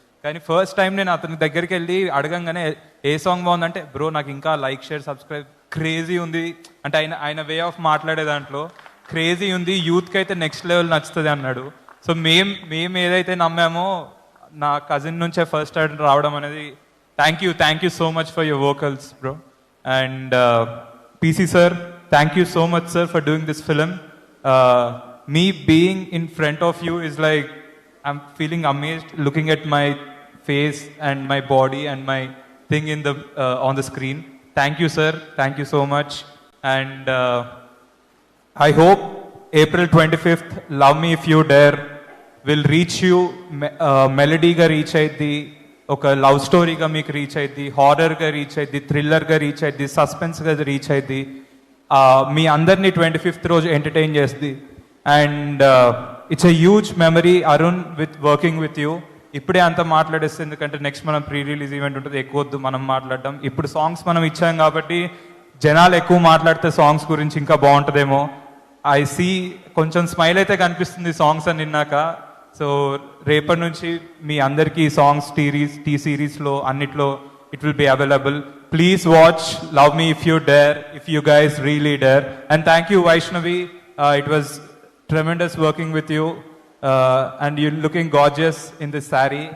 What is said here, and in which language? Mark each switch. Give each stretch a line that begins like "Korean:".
Telugu: కానీ first time నేను అతని దగ్గరికి వెళ్ళి అడగంగానే ఏ సాంగ్ బాగుందంటే బ్రో నాకు ఇంకా లైక్, షేర్, సబ్స్క్రైబ్ క్రేజీ ఉంది అంటే ఆయన వే ఆఫ్ మాట్లాడే దాంట్లో క్రేజీ ఉంది, యూత్కి అయితే నెక్స్ట్ లెవెల్ నచ్చుతుంది అన్నాడు. సో మేము ఏదైతే నమ్మామో నా కజిన్ నుంచే ఫస్ట్ రావడం అనేది
English: Thank you so much for your vocals bro. And PC sir, thank you so much sir for doing this film. Me being in front of you is like I'm feeling amazed looking at my face and my body and my thing in the on the screen. Thank you sir, thank you so much. And I hope April 25th Love Me If You Dare will reach you.
Telugu: Melody ga reach ayyidi, oka love story ga meeku reach ayyidi, horror ga reach ayyidi, thriller ga reach ayyidi, suspense ga reach ayyidi. మీ అందరినీ 25th రోజు entertain చేస్తుంది.
English: And it's a huge memory Arun with working with you.
Telugu: ఇప్పుడే అంత మాట్లాడేస్తే ఎందుకంటే next మనం pre release event ఉంటుంది, ఎక్కువ వద్దు మనం మాట్లాడడం. ఇప్పుడు సాంగ్స్ మనం ఇచ్చాం కాబట్టి జనాలు ఎక్కువ మాట్లాడితే సాంగ్స్ గురించి ఇంకా బాగుంటుందేమో. ఐ సీ కొంచెం స్మైల్ అయితే కనిపిస్తుంది సాంగ్స్ అని విన్నాక. సో రేపటి నుంచి మీ అందరికీ సాంగ్స్ టీ సిరీస్లో అన్నిట్లో
English: It will be available. Please watch Love Me If You Dare, if you guys really dare. And thank you Vaishnavi, it was tremendous working with you. And you're looking gorgeous in this saree.